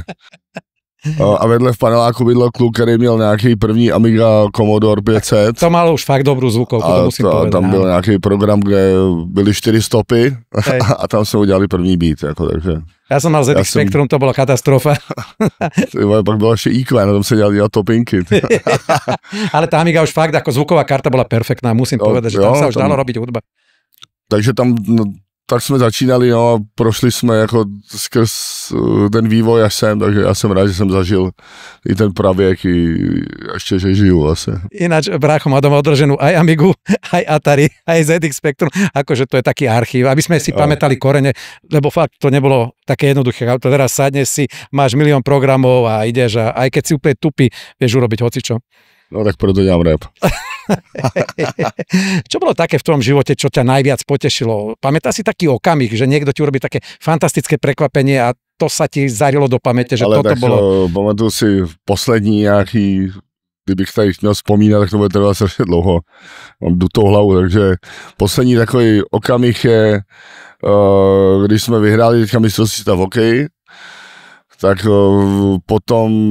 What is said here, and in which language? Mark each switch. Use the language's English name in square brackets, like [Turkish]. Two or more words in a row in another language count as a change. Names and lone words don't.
[Czech] A vedle v paneláku bydlel kluk, který měl nějaký první Amiga Commodore 500. [Slovak] To malo už fakt dobrou zvukovku, to musím povedať. [Czech] Tam byl nějaký program, kde byly 4 stopy a tam jsme udělali první beat, jako, takže... [Slovak] Ja som mal ZX Spectrum, to bola katastrofa. [Czech] Pak bylo ještě IQ, na tom se dělali topinky. [Slovak] Ale tá Amiga už fakt, ako zvuková karta bola perfektná, musím povedať, že tam sa už dalo robiť hudba. [Czech] Takže tam, no, tak jsme začínali, no, a prošli jsme jako skrz ten vývoj až sem, takže já jsem rád, že jsem zažil i ten pravěk, i ještě, že žiju vlastně. [Slovak] Ináč, brácho má doma odloženú aj Amigu, aj Atari, aj ZX Spectrum, akože to je taký archív, aby sme si pamätali korene, lebo fakt to nebolo také jednoduché, ale teraz sadneš si, máš milión programov a ideš a aj keď si úplne tupý, vieš urobiť hocičo. [Czech] No tak proto dělám rap. [Slovak] Čo bolo také v tvojom živote, čo ťa najviac potešilo? Pamätáš si taký okamih, že niekto ti urobí také fantastické prekvapenie a to sa ti zarilo do pamäte, že ale toto tak, bolo... [Czech] Pamatuju si poslední nějaký, kdybych tady měl vzpomínat, tak to bude trvat strašně dlouho. Mám dutou hlavu, takže poslední takový okamih je, když jsme vyhráli teďka mistrovství v hokeji, tak potom...